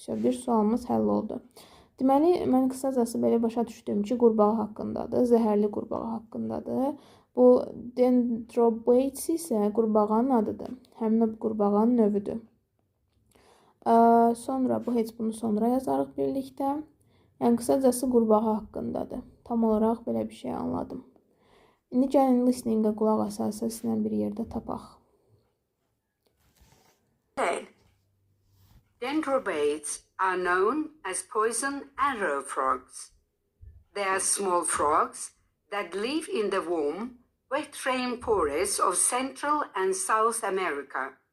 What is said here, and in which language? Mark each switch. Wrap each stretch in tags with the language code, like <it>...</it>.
<az>Bir sualımız həll oldu. Deməli, mən qısacası belə başa düşdüm ki, qurbağa haqqındadır, zəhərli qurbağa haqqındadır. Bu Dendrobates isə qurbağanın adıdır. Həmin o qurbağanın növüdür. Sonra bu heç bunu sonra yazarıq birlikdə. Yəni qısacası qurbağa haqqındadır. Tam olaraq belə bir şey anladım. İndi gəlin listeningə qulaq asarsa sizlə bir yerdə tapaq.</az> <en>Dendrobates are known as poison arrow frogs. They are small frogs that live in the warm, wet rainforests of Central and South America.</en>